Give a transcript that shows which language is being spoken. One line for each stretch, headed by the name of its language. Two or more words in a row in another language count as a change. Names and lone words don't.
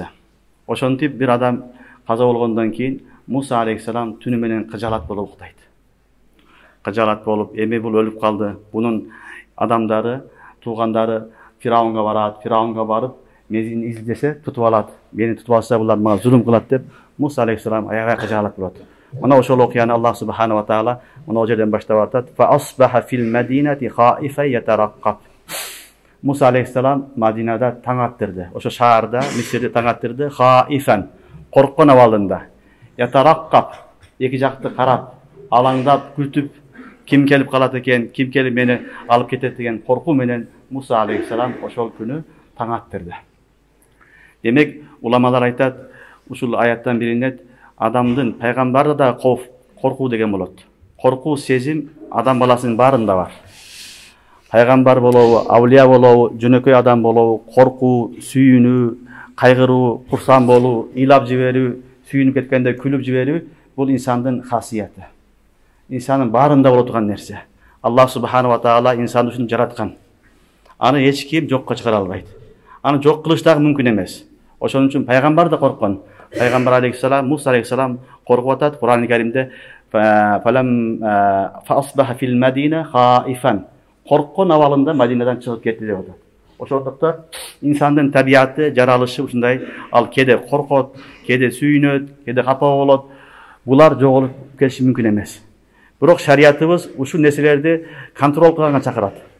Kyrgyz: Ошентип бир адам каза болгондон кийин Муса алейхиссалам түнү менен кыжалат болуп уктайт. Кыжалат болуп, эми бул өлүп калды. Бунун адамдары, туугандары Фираунга барат. Фираунга барып, мени издесе тутуп алат. Мени тутуп алса булар мага зулум кылат деп Муса алейхиссалам аябай кыжалат болот. Мына ошол окуяны
Arabic: الله سبحانه وتعالى
Kyrgyz: мына жерден баштап атат.
Arabic: فأصبح في المدينة خائفا يترقب.
Kyrgyz: Муса алейхиссалам Мадинада таң аттырды. Ошо шаарда, Мисирде таң аттырды. Хаифан, корккон абалында. Ятараккаб, эки жакты карап, алаңдап, күтүп, ким келип калат экен, ким келип мени алып кетет деген коркуу менен Муса алейхиссалам ошол күнү таң аттырды. Демек, уламалар айтат, ушул аяттан билинет, адамдын пайгамбарда да коркуу деген болот. Коркуу сезим адам баласынын баарында бар. Пайгамбар болобу, авлия болобу, жөнөкөй адам болобу, коркуу, сүйүнүү, кайгыруу, курсан болуу, ыйлап жиберүү, сүйүнүп кеткенде күлүп жиберүү бул инсандын хасияты. İnsanın баарында боло турган нерсе.
Arabic: الله سبحانه وتعالى
Kyrgyz: инсанды ушинтип жараткан. Аны эч ким жокко чыгара албайт. Аны жок кылыш дагы мүмкүн эмес. Ошон үчүн пайгамбар да корккон. Пайгамбар алейхиссалам, Муса алейхиссалам коркуп атат.
Arabic: Кур'ан-ы Каримде فلما فأصبح في المدينة خائفا.
Kyrgyz: Корккон абалында Мадинадан чыгып кетти деп атат. Ошондуктан инсандын табияты, жаралышы ушундай. Ал кеде коркот, кеде сүйүнөт, кеде капа болот. Булар жоголуп келиши мүмкүн эмес. Бирок шариятыбыз ушул нерселерди контрол кылганга чакырат.